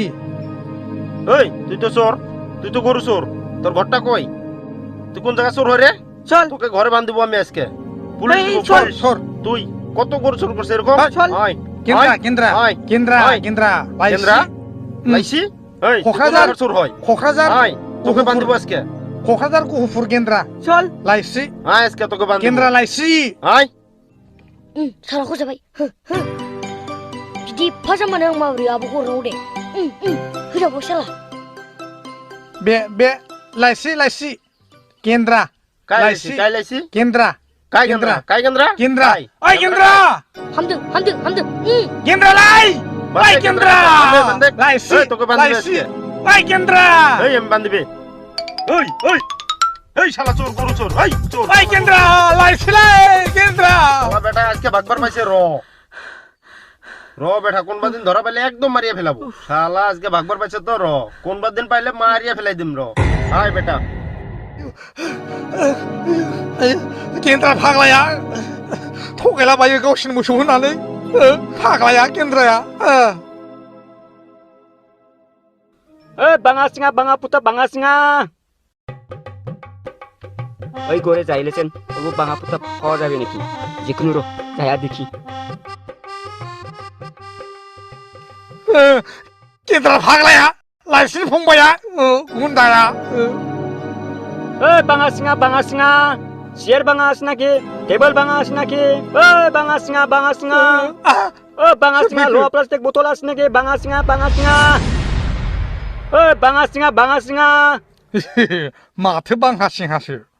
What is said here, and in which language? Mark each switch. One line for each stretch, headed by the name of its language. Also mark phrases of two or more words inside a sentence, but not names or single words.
Bangla: এই তুই তো চোর তুই তো গরু চোর তোর ঘরটা কই তুই কোন জায়গা চোর হয় রে চল তোকে ঘরে বাঁধবো আমি আজকে পুলিশ এই, দিব, চল, পুলিশ। সর তুই কত গরু চোর করছিস এরকম চল। আয় কেন্দ্রা আয়, কেন্দ্রা আয়, কেন্দ্রা আয়। কেন্দ্রা কেন্দ্রা লাইছি এই তুই কোন কক্রাঝার। জায়গার চোর হয় কক্রাঝার আয় তোকে বাঁধবো আজকে
Bodo: क'क्राझार गहपुर गेन्द्रा
Bangla: চল
Bodo: लाइसि
Bangla: আয় আজকে তোকে বাঁধবো
Bodo: गेन्द्रा लाइसि
Bangla: আয়
Bodo: सालाखौ जाबाय बिदि एफा जामानो आं माबोरै आब'खौ हरनांगौ दे होजाबाय साला बे लाइसि लाइसि गेन्द्रा काय लाइसि लायसी काय लायसी गेन्द्रा काय गेंद्रा काय गेंद्रा गेन्द्रा काय? ओइ गेन्द्रा हामदों गेन्द्रा लाइ ओइ गेन्द्रा बंदे लाइसि
Bangla: এই তোকে বাঁধবো
Bodo: लाइसि
Bangla: আজকে
Bodo: ओइ गेन्द्रा
Bangla: এই আমি বাঁধবি এই এই এই শালা চোর গরু চোর এই চোর
Bodo: ओइ गेन्द्रा लाइसि লাই गेन्द्रा
Bangla: শালা বেটা আজকে ভাগবার পাইছে র বেটা কোনবা দিন ধরা পাইলে একদম মারিয়া ফেলাবো শালা আজকে ভাগবার পাইছে তো র কোনবা দিন পাইলে মারিয়া ফেলাই দিম র আয় বেটা
Bodo: गेन्द्रा फाग्लाया थगायलाबायो गावसिनि मोसौ होनानै फाग्लाया गेन्द्राया
Bangla: বাঙা সিঙা বাঙা পুতা বাঙা সিঙা ওই ঘরে যাইলেছেন ওগো বাঙা পুতা পাওয়া যাবে নাকি যেকোনো রো যায়া দেখি
Bodo: गेन्द्रा फाग्लाया लाइसिनि फंबाया गुन्दाया
Bangla: বাঙা সিঙা চেয়ার বাঙা আছে নাকি টেবিল বাঙা আছে নাকি বাঙা সিঙা বাঙা সিঙা লোহা প্লাস্টিক বোতল আছে নাকি বাঙা সিঙা বাঙা সিঙা
Bodo: माथो बांहासिंहासो